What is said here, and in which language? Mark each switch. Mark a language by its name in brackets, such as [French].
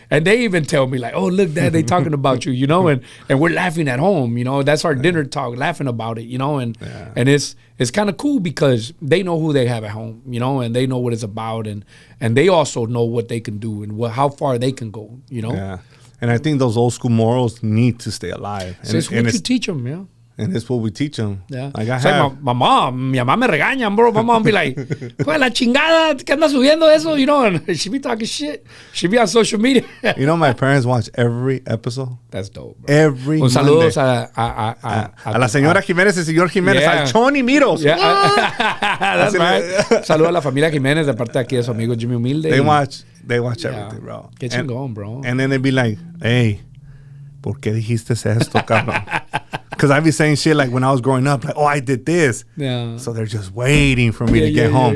[English] And they even tell me like, "Oh, look, Dad, they talking about you," you know, and we're laughing at home. You know, that's our dinner talk, laughing about it. You know, and it's kind of cool because they know who they have at home. You know, and they know what it's about, and they also know what they can do and how far they can go. You know. Yeah. And I think those old school morals need to stay alive. So it's what you teach them, yeah. And it's what we teach them. Yeah. Like [Spanish] my mom, mi mamá me regañan, bro. [English] My mom be like, [Spanish] "Pues la chingada, ¿qué andas subiendo eso?" [English] You know, and she be talking shit. She be on social media. You know, my parents watch every episode. That's dope, bro. Every Monday. [Spanish] Saludos a la señora Jiménez, el señor Jiménez, al Choni Miros. [English] Yeah. That's right. [Spanish] Saludos a la familia Jiménez de parte de aquí de su amigo Jimmy Humilde. [English] They watch everything, bro. [Spanish] Qué chingón, bro. [English] And then they be like, "Hey, [Spanish] ¿por qué dijiste esto, cabrón?" [English] Because I be saying shit like when I was growing up, like, "Oh, I did this." Yeah. So they're just waiting for me to get home.